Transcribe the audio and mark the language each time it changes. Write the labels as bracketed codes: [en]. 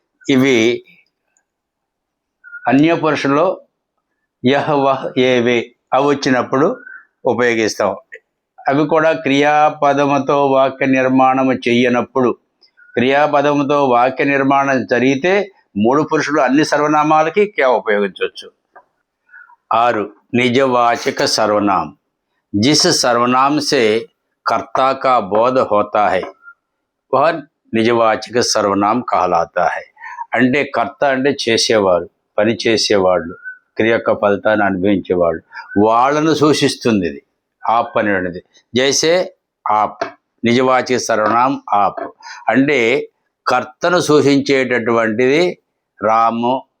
[te] ఇవి అన్య పురుషులో యహ్ వహ్ ఏవే అవి వచ్చినప్పుడు ఉపయోగిస్తాం. అవి కూడా క్రియాపదముతో వాక్య నిర్మాణం చెయ్యనప్పుడు. క్రియాపదముతో వాక్య నిర్మాణం జరిగితే మూడు పురుషులు అన్ని సర్వనామాలకి క్యా ఉపయోగించవచ్చు. [hi] 6. निजवाचक सर्वनाम, जिस सर्वनाम से कर्ता का बोध होता है वह నిజవాచక సర్వనాం कहलाता है. [te] అంటే కర్త అంటే చేసేవారు, పని చేసేవాళ్ళు, క్రియ యొక్క ఫలితాన్ని అనుభవించేవాళ్ళు, వాళ్ళను సూచిస్తుంది ఇది ఆప్ అనేది. జైసే ఆప్, నిజవాచక సర్వనాం ఆప్ అంటే కర్తను సూచించేటటువంటిది రాము.